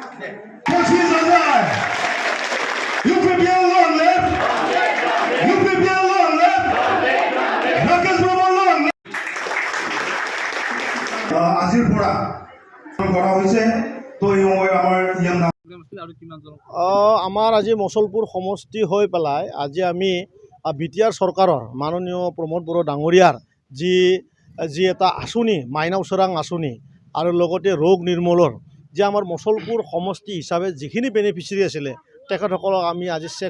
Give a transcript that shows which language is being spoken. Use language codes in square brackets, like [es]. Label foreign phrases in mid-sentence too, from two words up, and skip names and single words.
[en] UPPL long live! UPPL long live! Rakesh Babu long live! [as] আজিৰ পৰা কৰা হৈছে তো আমাৰ ইয়াৰ নাম আমাৰ আজি মছলপুৰ সমষ্টি হৈ পেলাই আজি আমি বিটিআৰ চৰকাৰৰ মাননীয় প্ৰমোদ বড়ো ডাঙৰীয়াৰ যি এটা আঁচনি মাইনাও চৰাং আঁচনি আৰু লগতে ৰোগ নিৰ্মূলৰ যে আমাৰ মছলপুৰ সমষ্টি হিচাপে যিখিনি বেনিফিচিয়াৰী আছিলে তেখেতসকলক আমি আজি চেক